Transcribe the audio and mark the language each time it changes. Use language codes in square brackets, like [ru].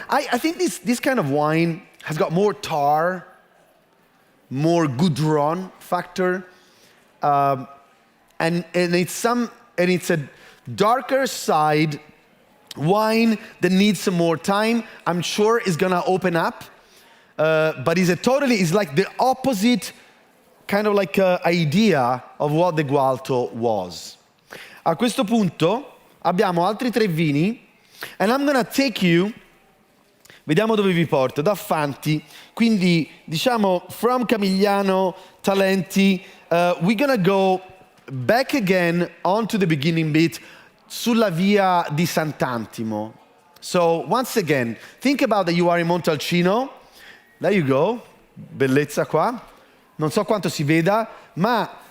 [en] I think this kind of wine has got more tar, more goudron factor, and it's a darker side wine that needs some more time. I'm sure it's gonna open up, but it's like the opposite kind of like idea of what the Gualto was. [it] A questo punto abbiamo altri 3 vini, [en] and I'm gonna take you, [it] vediamo dove vi porto, da Fanti, quindi diciamo from Camigliano, Talenti, [en] we're gonna go back again onto the beginning bit, [it] sulla via di Sant'Antimo. [en] So once again, think about that you are in Montalcino. There you go, [it] bellezza qua. Non so quanto si veda, ma